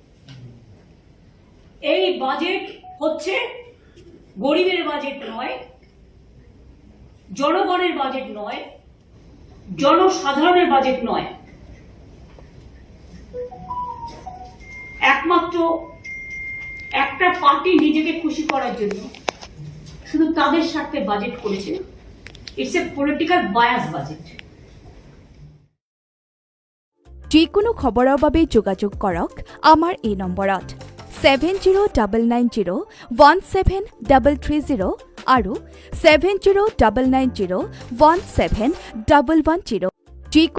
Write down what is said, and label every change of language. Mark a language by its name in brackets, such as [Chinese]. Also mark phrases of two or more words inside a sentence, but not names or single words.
[Bangla] এই বাজেট হচ্ছে গরিবের বাজেট নয় জনগণের বাজেট নয় জনসাধারণের বাজেট নয় একমাত্র একটা পার্টি নিজেকে খুশি করার জন্য শুধু তাদের স্বার্থে বাজেট করেছে [English] It's a political bias budget [Assamese] যিকোনো খবৰৰ বাবে যোগাযোগ কৰক আমাৰ এই নম্বৰত 7099017330 আৰু 7099017110